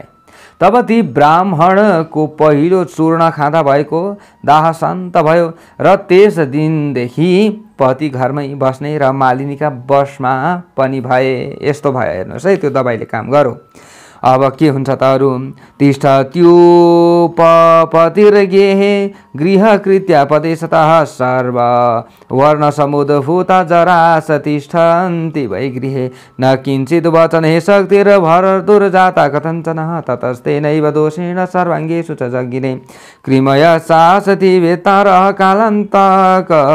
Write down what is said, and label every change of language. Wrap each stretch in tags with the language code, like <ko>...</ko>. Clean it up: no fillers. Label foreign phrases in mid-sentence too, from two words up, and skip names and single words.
<ne>तब ती ब्राह्मणको पहिलो चूर्ण खाँदा भएको दाह शान्त भयो र त्यस दिनदेखि पति घरमै बस्ने र मालिनीका बसमा पनि भए। यस्तो भयो, हेर्नुहोस् है, त्यो दबाईले काम गरो। अब के हुन्छ त अरू?</ne> <sa>तिष्ठत्युपपतिर्गेहे गृहकृत्या पतिशतः सर्व वर्णसमुद्भूता जरास तिष्ठन्ति वै गृहे न किञ्चित् वचने शक्तिर्भरतुर्जाता कथञ्चन ततस्तेनैव दोषेण सर्वाङ्गेषु च जज्ञिरे कृमय शासति वेत्तारः कालान्तक</sa>